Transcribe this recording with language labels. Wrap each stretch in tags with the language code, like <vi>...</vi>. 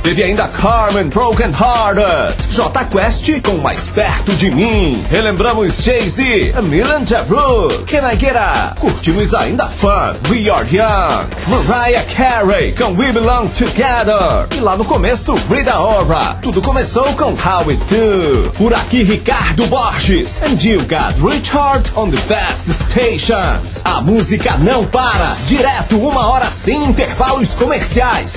<pt>Teve ainda Carmen, Broken Hearted, J Quest com Mais Perto de Mim. Relembramos Jay-Z, Milan Javru, Can I Get A? Curtimos ainda Fun, We Are Young, Mariah Carey com We Belong Together. E lá no começo, Rita Ora, tudo começou com How It Do. Por aqui,</pt> <en>Ricardo Borges, and you got Richard on the Fast Stations.</en> <pt>A música não para, direto uma hora sem intervalos comerciais.</pt>